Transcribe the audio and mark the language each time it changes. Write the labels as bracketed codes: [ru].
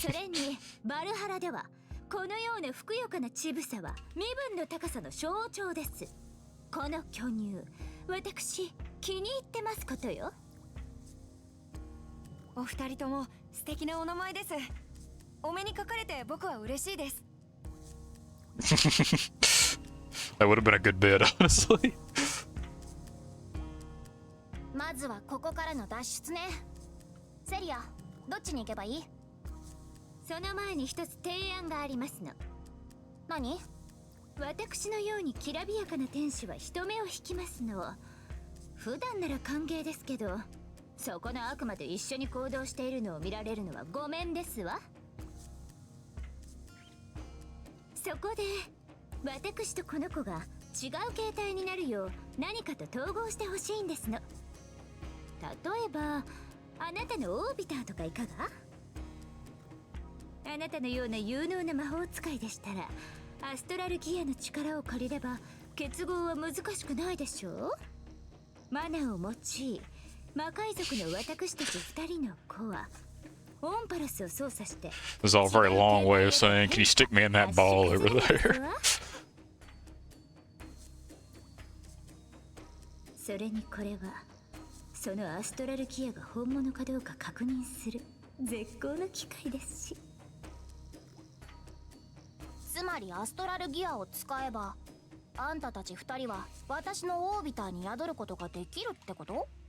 [ja] それにバルハラではこのようなふくよかな乳房は身分の高さの象徴です。この巨乳、私気に入ってますことよ。お二人とも素敵なお名前です。お目にかかれて僕は嬉しいです。 [en] That would have been a good bid, honestly. [ja] まずはここからの脱出ね。セリア、どっちに行けばいい？その前に一つ提案がありますの。何？私のようにきらびやかな天使は人目を引きますの。普段なら歓迎ですけど、そこの悪魔と一緒に行動しているのを見られるのはごめんですわ。そこで私とこの子が違う形態になるよう何かと統合してほしいんですの。例えばあなたのオービターとかいかが？あなたのような有能な魔法使いでしたらアストラルギアの力を借りれば結合は難しくないでしょう。マナを用い魔界族の私たち2人の子はオンパラスを操作して [en] This is all a very long way of saying, can you stick me in that ball over there? [ja] それにこれはそのアストラルギアが本物かどうか確認する絶好の機会ですし。つまりアストラルギアを使えばあんたたち2人は私のオービターに宿ることができるってこと？